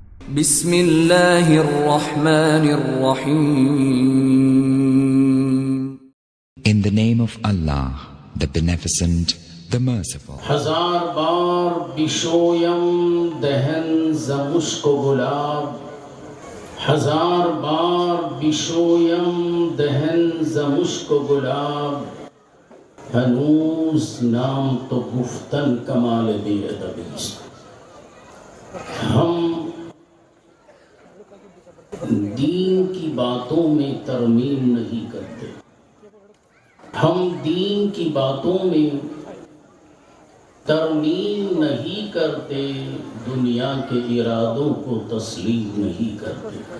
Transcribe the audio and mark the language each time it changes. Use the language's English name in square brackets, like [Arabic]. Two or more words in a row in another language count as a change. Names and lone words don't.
[Arabic] بسم اللہ الرحمن الرحیم. [English] In the name of Allah, the Beneficent, the Merciful. [Persian] ہزار بار بشویم دہن ز مشک و گلاب، ہزار بار بشویم دہن ز مشک و گلاب، ہنوز نام تو گفتن کمال بے ادبی است. [Urdu] ہم دین کی باتوں میں ترمیم نہیں کرتے، ہم دین کی باتوں میں ترمیم نہیں کرتے، دنیا کے ارادوں کو تسلیم نہیں کرتے.